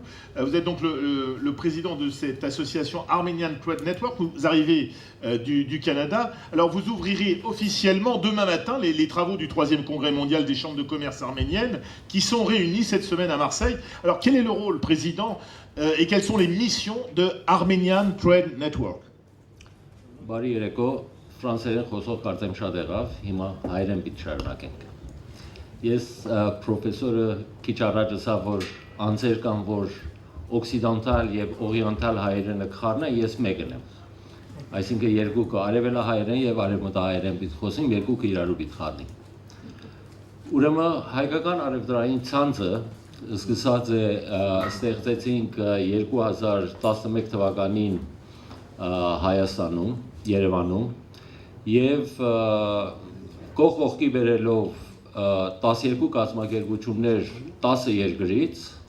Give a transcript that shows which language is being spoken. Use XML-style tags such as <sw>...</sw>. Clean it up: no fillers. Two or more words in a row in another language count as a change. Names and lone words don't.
<fr>Vous êtes donc le président de cette association Armenian Trade Network. Vous arrivez du Canada. Alors vous ouvrirez officiellement demain matin les travaux du 3e congrès mondial des chambres de commerce arméniennes, qui sont réunis cette semaine à Marseille. Alors quel est le rôle, président, et quelles sont les missions de Armenian Trade Network?</fr> <hy>Ֆրանսերեն խոսող կարծեմ շատ եղավ, հիմա հայերեն պիտի շարունակենք։ Ես պրոֆեսորը քիչ առաջ ասա, որ անձեր կան, որ օքսիդանտալ եւ օրիենտալ հայերենը կխառնեն, ես մեկն եմ։ Այսինքն երկուքը արևելահայերեն եւ արևմտահայերեն պիտի խոսեն, երկուքը իրարու պիտի խառնեն։ Ուրեմն հայկական արևդրային ցանցը սկսած է ստեղծեցինք 2011 թվականին Հայաստանում, Երևանում, եւ կողքի բերելով 12 կազմակերպություններ 10 երկրից,</hy>